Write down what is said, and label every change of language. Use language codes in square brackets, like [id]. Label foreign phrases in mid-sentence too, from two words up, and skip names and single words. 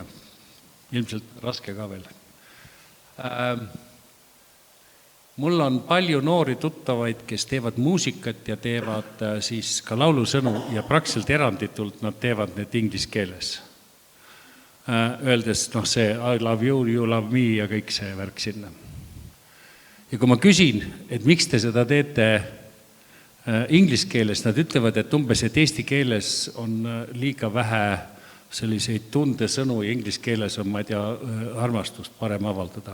[et] Ilmselt raske ka veel. Mul on palju noori tuttavaid, kes teevad muusikat ja teevad siis ka laulusõnu ja praktiliselt eranditult nad teevad need inglise keeles. Öeldes see [en] I love you, you love me [et] ja kõik see värk sinna. Ja kui ma küsin, et miks te seda teete inglise keeles, nad ütlevad, et umbes, et eesti keeles on liiga vähe selliseid tundesõnu ja inglise keeles on, ma ei tea, armastust parem avaldada.